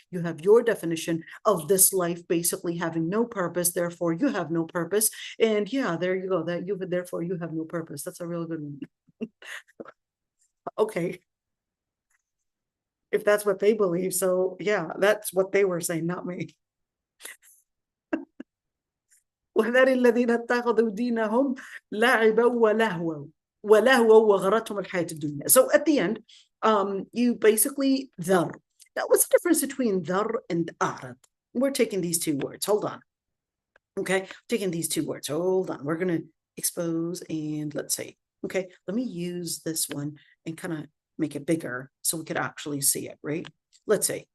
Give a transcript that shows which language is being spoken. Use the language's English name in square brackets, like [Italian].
[English] You have your definition of this life basically having no purpose. Therefore, you have no purpose. And yeah, there you go. Therefore you have no purpose. That's a real good one. Okay. If that's what they believe, so yeah, that's what they were saying, not me. [Arabic] وذر الذين اتخذوا دينهم لعبا ولهوا وغرتهم الحياة الدنيا. [English] So at the end, you basically ذر. Now, what's the difference between ذر and أعرض? We're taking these two words. Hold on. Okay, taking these two words. Hold on. We're going to expose and let's see. Okay, let me use this one and kind of make it bigger so we could actually see it, right? Let's see.